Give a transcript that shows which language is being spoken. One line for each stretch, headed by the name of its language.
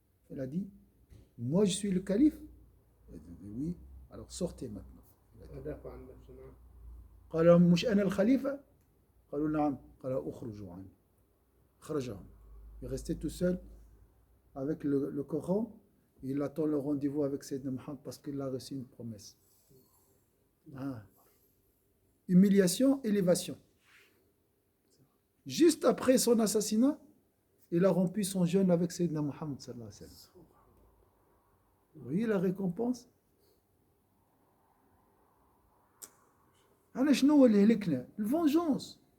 French: Il a dit moi je suis le calife. Il a dit oui, alors sortez maintenant.
Arabic: ودافع عن نفسه. نعم. قال لهم مش أنا الخليفة؟ قالوا نعم. قال اخرجوا عنه. خرجهم.
French: Il est resté tout seul avec le Coran. Il attend le rendez-vous avec Sayyidina Muhammad parce qu'il a reçu une promesse. Ah. Humiliation, élévation. Juste après son assassinat, il a rompu son jeûne avec Sayyidina Muhammad sallallahu alayhi wa sallam. Vous voyez la récompense?
Arabic: أنا شنو اللي هلكنا؟ الvengeance.